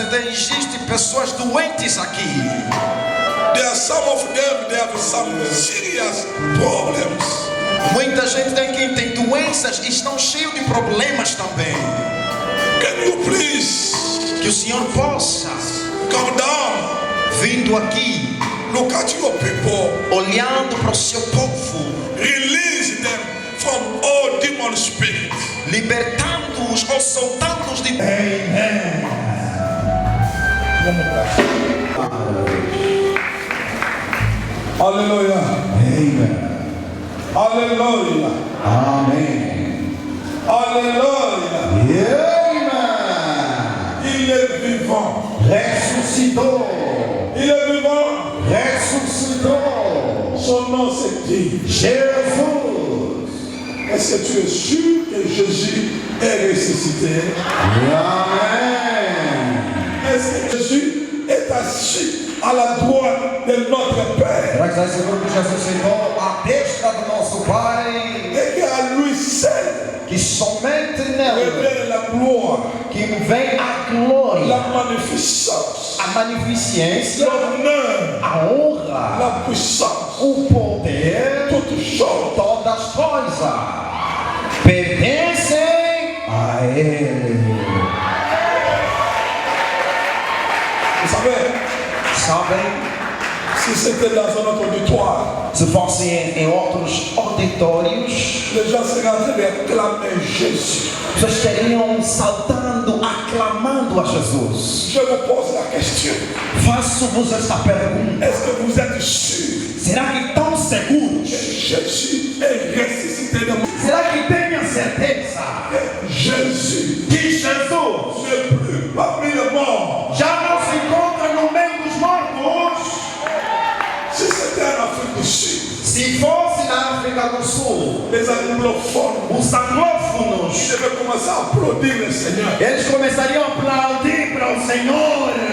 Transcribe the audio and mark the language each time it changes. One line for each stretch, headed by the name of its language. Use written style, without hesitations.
Portuguese: Existem pessoas doentes aqui.
English: There are some of them, they have some serious problems.
Portuguese: Muita gente aqui tem doenças e estão cheios de problemas também.
English: Can you please,
Portuguese: que o Senhor possa
English: come down,
Portuguese: vindo aqui,
English: look at your people,
Portuguese: olhando para o seu povo,
English: release them from all demon spirits,
Portuguese: libertando-os ou soltando-os de. Amen. Vamos lá. Alléluia. Amen. Alléluia. Amen. Alléluia. Amen.
French: Il est vivant.
Portuguese: Ressuscitou.
French: Il est vivant.
Portuguese: Ressuscitou.
French: Son nom c'est qui? Jesus. Est-ce que tu es sûr que Jésus est ressuscité? Amen. Est-ce que Jésus est assis à la droite de notre Père?
Portuguese: Será que está seguro que Jesus sentou à destra do nosso Pai?
French: Et qu'à lui seul
Portuguese: Que somente nele
French: révèle la gloire,
Portuguese: que vem a glória,
French: la magnificence,
Portuguese: a magnificência,
French: l'honneur,
Portuguese: a honra,
French: la puissance,
Portuguese: o poder,
French: toutes choses.
Portuguese: todas as coisas pertencem a Ele.
French: Vous savez,
Portuguese: Sabem?
French: si c'était dans un autre auditoire,
Portuguese: Se fossem em outros auditórios,
French: les gens seraient en train d'acclamer Jésus.
Portuguese: pessoas estariam saltando, aclamando a Jesus.
French: Je vous pose la question.
Portuguese: Faço-vos esta pergunta:
French: Est-ce que vous êtes sûr
Portuguese: será que estão seguros?
French: que Jésus est ressuscité de mort?
Portuguese: Será que têm a certeza
French: Jésus
Portuguese: que Jesus
French: n'est plus parmi les morts.
Portuguese: já não se encontra no meio dos mortos?
French: Si c'était en Afrique du Sud,
Portuguese: Se fosse na África do Sul,
French: les anglophones,
Portuguese: os anglófonos,
French: ils devaient commencer à applaudir le Seigneur.
Portuguese: eles começariam a aplaudir para o Senhor.